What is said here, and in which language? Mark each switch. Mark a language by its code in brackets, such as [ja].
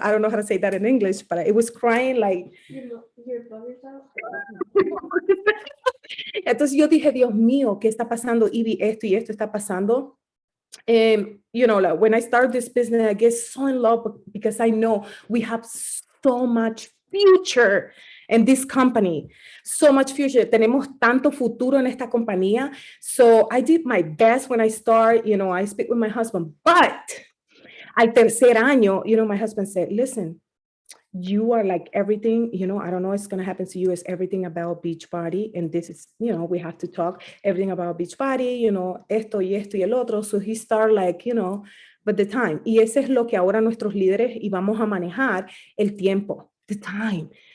[en] I don't know how to say that in English, but it was crying like... [es] Entonces yo dije, Dios mío, ¿qué está pasando? Ivy, esto y esto está pasando. [en] You know, like when I started this business, I get so in love because I know we have so much future in this company, so much future. [es] Tenemos tanto futuro en esta compañía. [en] So I did my best when I start, you know, I speak with my husband, but [es] al tercer año, [en] you know, my husband said, listen, you are like everything, you know, I don't know what's going to happen to you. It's everything about Beachbody. And this is, you know, we have to talk everything about Beachbody, you know, [es] esto y el otro. [en] So he started like, you know, but the time. [es] Y ese es lo que ahora nuestros líderes y vamos a manejar el tiempo, [en] the time.